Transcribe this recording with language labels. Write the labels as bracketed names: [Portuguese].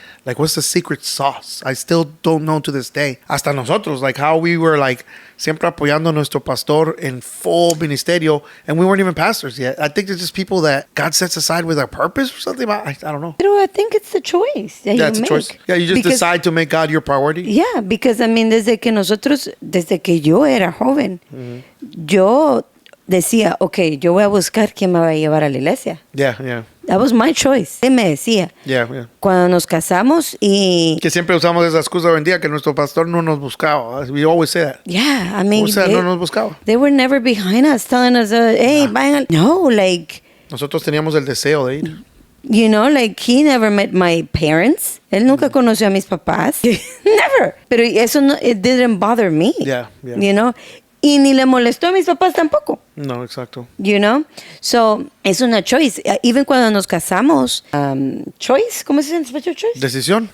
[English] Like, what's the secret sauce? I still don't know to this day. [Spanish] Hasta nosotros, [English] like how we were like [Spanish] siempre apoyando a nuestro pastor en full ministerio, [English] and we weren't even pastors yet. I think it's just people that God sets aside with a purpose or something. I don't know. Pero I think it's the choice that you it's make. A choice. Yeah, you just decide to make God your priority. Yeah, because I mean, [Spanish] desde que yo era joven, yo decía, okay, yo voy a buscar quién me va a llevar a la iglesia. [English] Yeah. That was my choice. [Spanish] Él me decía. [English] Yeah. [Spanish] Cuando nos casamos y... Que siempre usamos esa excusa hoy en día que nuestro pastor no nos buscaba. [English] We always say that. Yeah, I mean... [Spanish] no nos buscaba. [English] They were never behind us telling us, hey, vayan... No, like... [Spanish] Nosotros teníamos el deseo de ir. [English] You know, like, he never met my parents. [Spanish] Él nunca conoció a mis papás. [English] Never. [Spanish] Pero eso no... [English] It didn't bother me. Yeah. You know? [Spanish] Y ni le molestó a mis papás tampoco. No, exacto. [English] You know? So, [Spanish] es una [English] choice. [Spanish] Even cuando nos casamos, choice, ¿cómo se dice en español choice? Decisión.